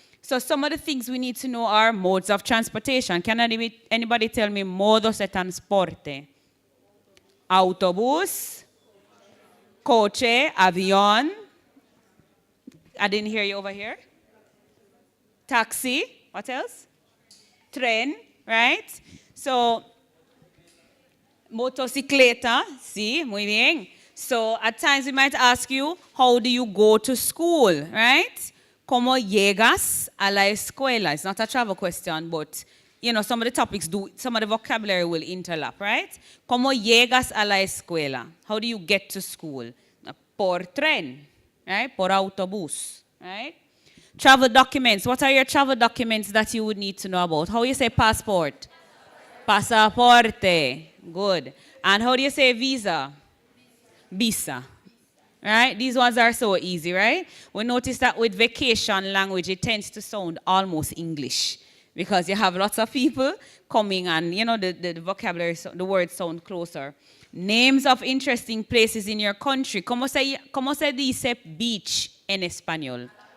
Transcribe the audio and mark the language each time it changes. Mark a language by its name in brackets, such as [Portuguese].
[English] So some of the things we need to know are modes of transportation. Can anybody tell me [Spanish] modos de transporte? [English] Autobús, coche, avión. I didn't hear you over here. Taxi, what else? Tren, right? [Spanish] So, motocicleta, sí, muy bien. [English] So at times we might ask you, how do you go to school, right? [Spanish] ¿Cómo llegas a la escuela? [English] It's not a travel question, but some of the topics some of the vocabulary will interlap, right? [Spanish] ¿Cómo llegas a la escuela? [English] How do you get to school? [Spanish] Por tren, [English] right? [Spanish] Por autobús, [English] right? Travel documents. What are your travel documents that you would need to know about? How do you say passport? Pasaporte. Good. And how do you say visa? Visa. Right? These ones are so easy, right? We notice that with vacation language, it tends to sound almost English because you have lots of people coming and, the vocabulary, the words sound closer. Names of interesting places in your country. [Spanish] ¿Cómo se dice beach en español?